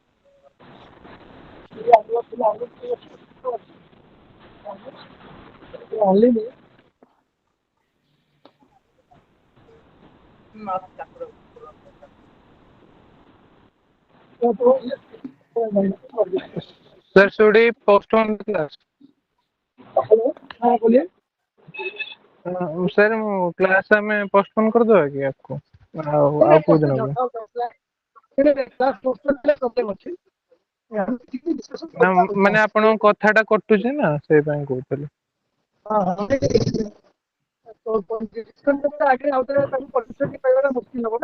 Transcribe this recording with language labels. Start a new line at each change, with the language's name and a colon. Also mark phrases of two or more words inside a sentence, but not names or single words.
English: Only me. Sir, should we postpone the class?
Hindi: हेलो, हाँ बोलिए। सर वो क्लास में पोस्टपोन कर दो कि आपको
Odia: ଆଉ କୋଉ ଦିନ
English: class problem
Odia: ଅଛି। ନା ମାନେ ଆପଣଙ୍କ କଥାଟା କଟୁଛି ନା ସେଇ ପାଇଁ କହୁଥିଲି। ତ ଆଗେ ଆଉ ଥରେ ତାକୁ ପରିଚୟ ପାଇବାଟା ମୁସ୍କିଲ ହବ ନା।